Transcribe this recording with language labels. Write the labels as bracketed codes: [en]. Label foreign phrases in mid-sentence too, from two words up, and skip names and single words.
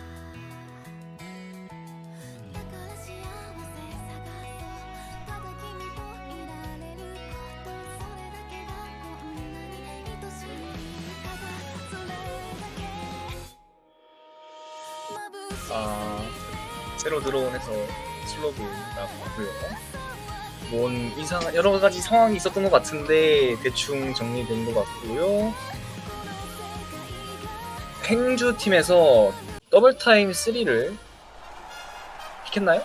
[ja] だから幸せ探そうただ君といられることそれだけがこんなに愛しいただそれだけ眩しさに [ko] 새로 들어온 해서 슬로브라고 하고요. 뭔 이상 여러 가지 상황이 있었던 것 같은데 대충 정리된 것 같고요. 행주 팀에서 더블타임 3를 픽했나요?